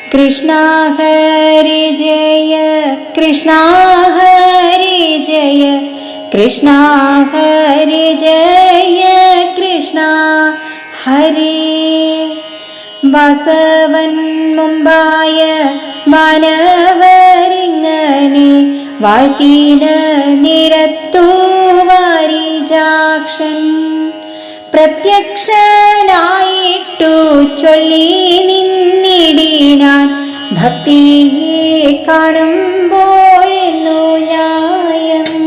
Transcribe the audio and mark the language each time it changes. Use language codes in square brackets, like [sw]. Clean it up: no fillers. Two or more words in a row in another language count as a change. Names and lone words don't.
[sa] कृष्णा हरि जय कृष्णा हरि जय कृष्णा हरि जय कृष्णा हरि [ml] വാസവൻ മുമ്പായ മാനവരിങ്ങനെ വാഴ്ത്തിന നിരത്തു വാരിജാക്ഷൻ പ്രത്യക്ഷനായിട്ടു ചൊല്ലി നിന്നിടിനാൻ ഭക്തിയെ കാണുമ്പോഴെന്നു ന്യായം